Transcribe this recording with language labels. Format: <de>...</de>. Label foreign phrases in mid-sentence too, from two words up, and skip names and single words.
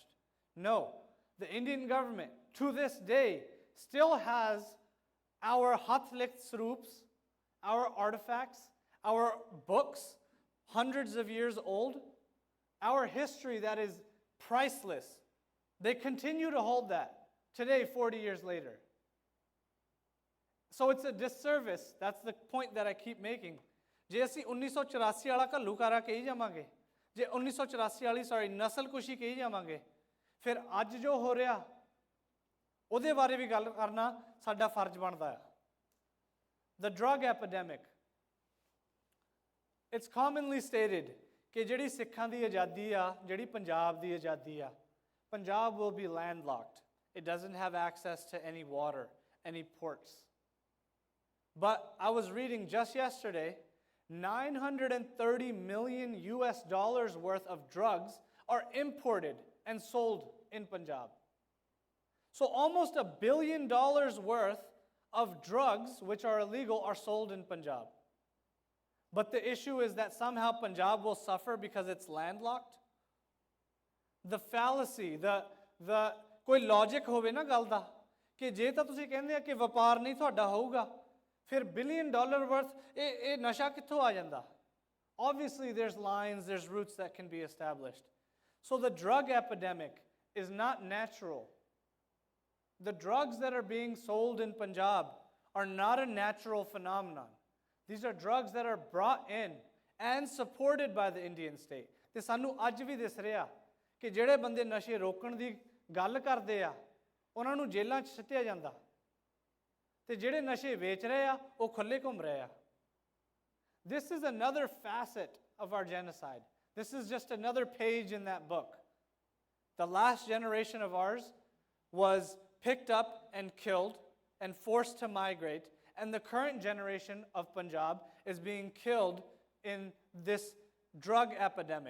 <en>No, the Indian government, to this day, still has our Hathlikt Sroops, our artifacts, our books, hundreds of years old, our history that is priceless. They continue to hold that today, 40 years later. So it's a disservice. That's the point that I keep making.</en> <pa>ਜੇ ਅਸੀਂ 1984 ਵਾਲਾ ਘੱਲੂਕਾਰਾ ਕਹੀ ਜਾਵਾਂਗੇ, ਜੇ 1984 ਵਾਲੀ ਨਸਲਕੁਸ਼ੀ ਕਹੀ ਜਾਵਾਂਗੇ, ਫਿਰ ਅੱਜ ਜੋ ਹੋ ਰਿਹਾ ਉਹਦੇ ਬਾਰੇ ਵੀ ਗੱਲ ਕਰਨਾ ਸਾਡਾ ਫਰਜ਼ ਬਣਦਾ ਹੈ.</pa> <en>The drug epidemic. It's commonly stated</en> <pa>ਕਿ ਜਿਹੜੀ ਸਿੱਖਾਂ ਦੀ ਆਜ਼ਾਦੀ ਆ, ਜਿਹੜੀ ਪੰਜਾਬ ਦੀ ਆਜ਼ਾਦੀ ਆ,</pa> <en>Punjab will be landlocked. It doesn't have access to any water, any ports. But I was reading just yesterday, $930 million worth of drugs are imported and sold in Punjab. So almost $1 billion worth of drugs which are illegal are sold in Punjab. But the issue is that somehow Punjab will suffer because it's landlocked. The fallacy, the</en> <pa>ਕੋਈ logic ਹੋਵੇ ਨਾ ਗੱਲ ਦਾ ਕਿ ਜੇ ਤਾਂ ਤੁਸੀਂ ਕਹਿੰਦੇ ਆ ਕਿ ਵਪਾਰ ਨਹੀਂ ਤੁਹਾਡਾ ਹੋਊਗਾ, ਫਿਰ</pa> <en>$1 billion worth</en> <pa>ਇਹ ਨਸ਼ਾ ਕਿੱਥੋਂ ਆ ਜਾਂਦਾ?</pa> <en>Obviously there's lines, there's routes that can be established. So the drug epidemic is not natural. The drugs that are being sold in Punjab are not a natural phenomenon. These are drugs that are brought in and supported by the Indian state.</en> <pa>ਤੇ ਸਾਨੂੰ ਅੱਜ ਵੀ ਦਿਸ ਰਿਹਾ ਕਿ ਜਿਹੜੇ ਬੰਦੇ ਨਸ਼ੇ ਰੋਕਣ ਦੀ ਗੱਲ ਕਰਦੇ ਆ, ਉਹਨਾਂ ਨੂੰ ਜੇਲ੍ਹਾਂ 'ਚ ਸਿੱਟਿਆ ਜਾਂਦਾ, ਤੇ ਜਿਹੜੇ ਨਸ਼ੇ ਵੇਚ ਰਹੇ ਆ ਉਹ ਖੁੱਲੇ ਘੁੰਮ ਰਹੇ ਆ.</pa> <en>This is another facet of our genocide. This is just another page in that book. The last generation of ours was picked up and killed and forced to migrate, and the current generation of Punjab is being killed in this drug epidemic.</en>